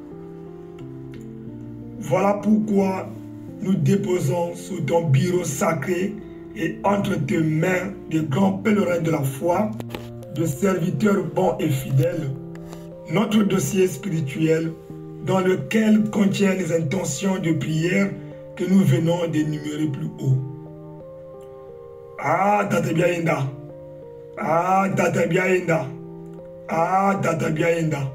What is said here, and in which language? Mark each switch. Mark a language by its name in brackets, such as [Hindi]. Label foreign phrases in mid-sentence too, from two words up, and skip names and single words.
[French] Voilà pourquoi nous déposons sous ton bureau sacré et entre tes mains de grands pèlerins de la foi, de serviteurs bons et fidèles, notre dossier spirituel dans lequel contient les intentions de prière que nous venons d'énumérer plus haut. Ah, Tata Biaenda. Ah, Tata Biaenda. Ah, Tata Biaenda.